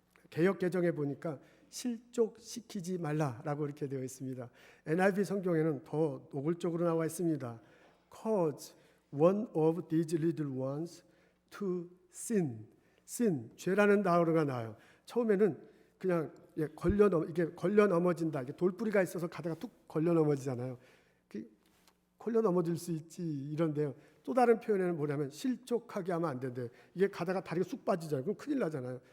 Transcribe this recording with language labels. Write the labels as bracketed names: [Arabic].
[Korean] 개역 개정에 보니까 실족시키지 말라라고 이렇게 되어 있습니다. NIV 성경에는 더 노골적으로 나와 있습니다. [English] Cause one of these little ones to sin. [Korean] 죄라는 단어가 나와요. 처음에는 그냥 이게 걸려 넘어진다. 이게 돌뿌리가 있어서 가다가 툭 걸려 넘어지잖아요. 걸려 넘어질 수 있지 이런데요. 또 다른 표현에는 뭐냐면 실족하게 하면 안 된대. 이게 가다가 다리가 쑥 빠지잖아요. 그럼 큰일 나잖아요.